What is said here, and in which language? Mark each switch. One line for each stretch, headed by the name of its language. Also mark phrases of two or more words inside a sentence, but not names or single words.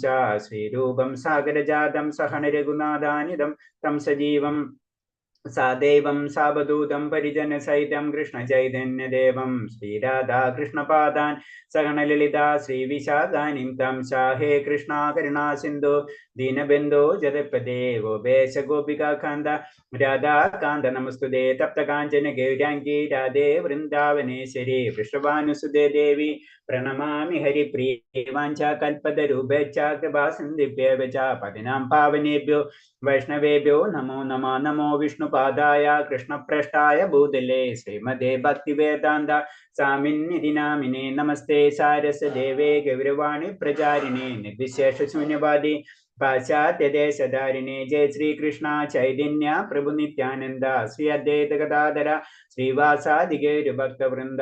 Sanskrit: ശ്രീരൂപം സാഗരജാതം സഹണ രഘുനാഥാനിതം തം സജീവം സാദൈവം സാവധൂതം പരിജന സഹിതം കൃഷ്ണ ചൈതന്യദേവം ശ്രീരാധാ കൃഷ്ണപാദാൻ സഗണ ലളിതാ ശ്രീവിശാഖാനിം തം ഹേ കൃഷ്ണ കരുണാ സിന്ധു ദീനബന്ധോ ജഗത്പദേ ഗോപേശ ഗോപികാന്ത രാധാകാന്ത നമസ്തുതേ. തപ്ത കാഞ്ചന ഗൗരാംഗി രാധേ വൃന്ദാവനേശ്വരി വൃഷഭാനുസുതേ ദേവി പ്രണമാമി ഹരിപ്രിയേ. വാഞ്ചാ കൽപതരൂപേച്ഛ കൃപാസിന്ധിഭ്യേവ ച പതിനാം പാവനേഭ്യോ വൈഷ്ണവേഭ്യോ നമോ നമഃ. നമോ വിഷ്ണുപാദായ കൃഷ്ണപ്രേഷ്ഠായ ഭൂതലേ ശ്രീമദേ ഭക്തിവേദാന്ത സ്വാമിന്നിധി നാമിനേ. നമസ്തേ സാരസ്വതദേവേ ഗൗരവാണി പ്രചാരിണേ നിർവിശേഷ ശൂന്യവാദി പാശ്ചാത്യദേശധാരിണേ. ജയ ശ്രീകൃഷ്ണ ചൈതന്യ പ്രഭു നിത്യാനന്ദ ശ്രീ അദ്വൈത ഗദാധര ശ്രീവാസാദിഗേരു ഭക്തവൃന്ദ.